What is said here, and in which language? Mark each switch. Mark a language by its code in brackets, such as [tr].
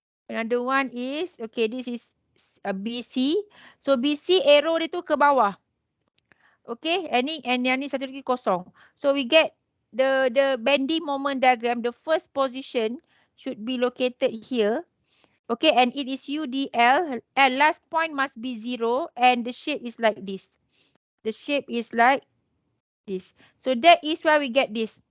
[en] Another one is, okay, this is BC. [ms] So BC [en] arrow [ms] dia tu ke bawah. [en] Okay, and [ms] yang ni satu lagi kosong. [en] So we get the bending moment diagram, the first position should be located here. Okay, and it is UDL, and last point must be 0, and the shape is like this. The shape is like this. So that is why we get this.